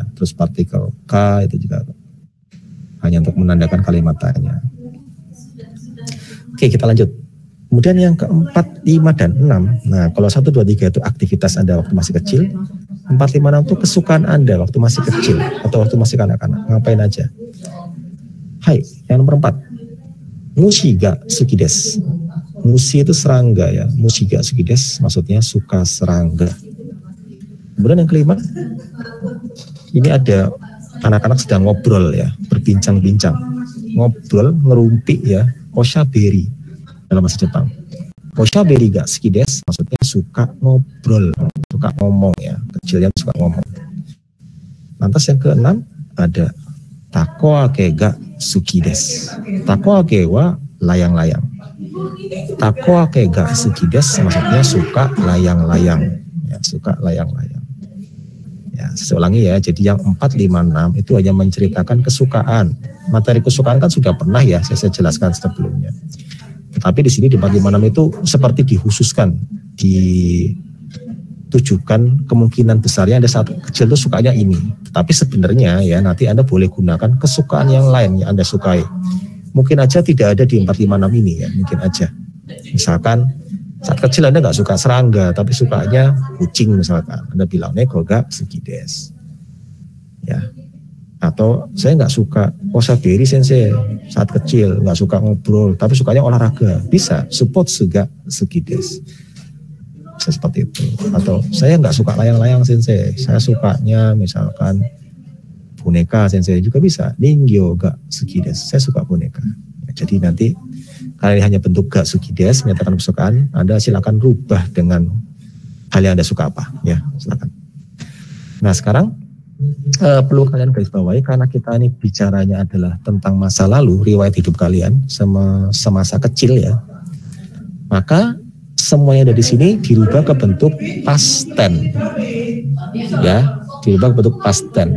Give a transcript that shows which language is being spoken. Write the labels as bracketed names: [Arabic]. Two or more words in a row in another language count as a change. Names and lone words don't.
[Indonesian] Terus partikel K itu juga hanya untuk menandakan kalimat tanya. Oke, kita lanjut. Kemudian yang keempat, 5 dan 6. Nah, kalau 1, 2, 3 itu aktivitas Anda waktu masih kecil. 4, 5, 6 itu kesukaan Anda waktu masih kecil atau waktu masih kanak-kanak. Ngapain aja. Hai, yang nomor 4. [Japanese] 虫が好きです. [Indonesian] Mushi itu serangga ya. [Japanese] 虫が好きです maksudnya suka serangga. [Indonesian] Kemudian yang kelima, ini ada anak-anak sedang ngobrol ya, berbincang-bincang. Ngobrol, ngerumpi ya, oshaberi dalam bahasa Jepang. [Japanese] おしゃべりが好きです [Indonesian] maksudnya suka ngobrol, suka ngomong ya, kecilnya suka ngomong. Lantas yang keenam ada [Japanese] 凧揚げが好きです. 凧揚げは [Indonesian] layang-layang. [Japanese] 凧揚げが好きです maksudnya suka layang-layang. [Indonesian] Ya, suka layang-layang. Ya, saya ulangi ya, jadi yang 4, 5, 6 itu hanya menceritakan kesukaan. Materi kesukaan kan sudah pernah ya saya jelaskan sebelumnya. Tetapi di sini di 4, 5, 6 itu seperti dikhususkan, ditujukan kemungkinan besarnya Anda saat kecil itu sukanya ini. Tetapi sebenarnya ya nanti Anda boleh gunakan kesukaan yang lain yang Anda sukai. Mungkin aja tidak ada di 4, 5, 6 ini ya, mungkin aja. Misalkan saat kecil Anda nggak suka serangga, tapi sukanya kucing misalkan. [Japanese] Anda bilang 猫が好きです. [Indonesian] Ya. Atau saya nggak suka [Japanese] おしゃべり先生 [Indonesian] saat kecil, nggak suka ngobrol, tapi sukanya olahraga. [Japanese] Bisa, スポーツが好きです. [Indonesian] Bisa seperti itu. Atau saya nggak suka layang-layang sensei, saya sukanya misalkan boneka sensei juga bisa. [Japanese] 人形が好きです, [Indonesian] saya suka boneka. Ya, jadi nanti kalau ini hanya bentuk [Japanese] が好きです, [Indonesian] menyatakan kesukaan, Anda silakan rubah dengan hal yang Anda suka apa, ya silakan. Nah sekarang perlu kalian garis bawahi karena kita ini bicaranya adalah tentang masa lalu, riwayat hidup kalian semasa kecil ya. Maka semuanya dari sini dirubah ke bentuk [English] past tense, [Indonesian] ya, dirubah ke bentuk [English] past tense.